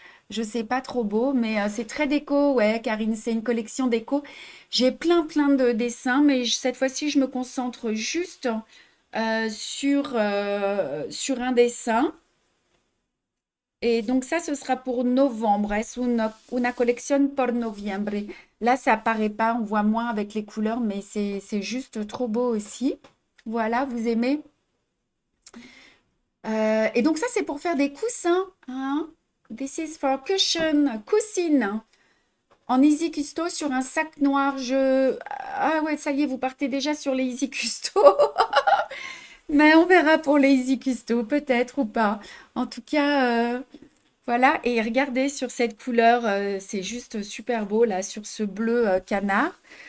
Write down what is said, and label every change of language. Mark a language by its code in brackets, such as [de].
[fr] Je sais pas trop beau, mais c'est très déco, ouais, Karine, c'est une collection déco. J'ai plein de dessins, mais cette fois-ci, je me concentre juste sur un dessin. Et donc ça, ce sera pour novembre. [es] Es una colección por noviembre. [fr] Là, ça apparaît pas, on voit moins avec les couleurs, mais c'est juste trop beau aussi. Voilà, vous aimez? Et donc ça, c'est pour faire des coussins, hein. [en] This is for cushion, coussine. [fr] En Easy Custo sur un sac noir. Ah ouais, ça y est, vous partez déjà sur les Easy Custo. Mais on verra pour les Easy Custo, peut-être ou pas. En tout cas, voilà. Et regardez sur cette couleur, c'est juste super beau là, sur ce bleu canard.